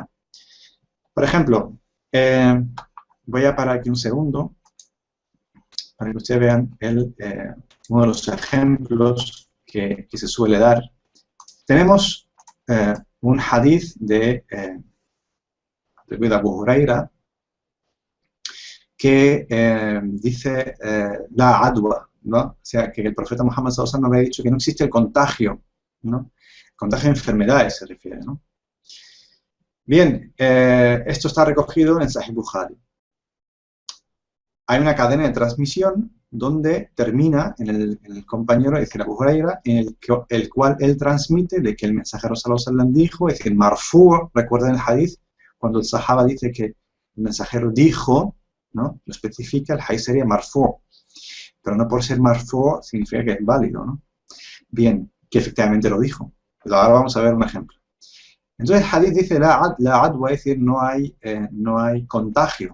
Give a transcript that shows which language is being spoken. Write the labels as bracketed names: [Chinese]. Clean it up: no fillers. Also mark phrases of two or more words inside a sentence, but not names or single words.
[Spanish] Por ejemplo, voy a parar aquí un segundo para que ustedes vean uno de los ejemplos que se suele dar. Tenemos un hadith de Abu Huraira que dice [Arabic] لا عدوى, [Spanish] ¿no? O sea, que el profeta Muhammad [Arabic] صلى الله عليه وسلم [Spanish] había dicho que no existe el contagio, ¿no? Contagio de enfermedades se refiere, ¿no? Bien, esto está recogido en Sahih Bukhari. Hay una cadena de transmisión donde termina en el compañero, es decir, Abu Huraira, en el cual él transmite de que el mensajero [Arabic] صلى الله عليه وسلم [Spanish] dijo, es decir, marfu', recuerden el hadith, cuando el sahaba dice que el mensajero dijo, ¿no? Lo especifica, el hadith sería marfu', pero no por ser marfu' significa que es válido, ¿no? Bien, que efectivamente lo dijo. Pero ahora vamos a ver un ejemplo. Entonces el hadith dice [Arabic] لا عدوى, [Spanish] es decir, no hay contagio.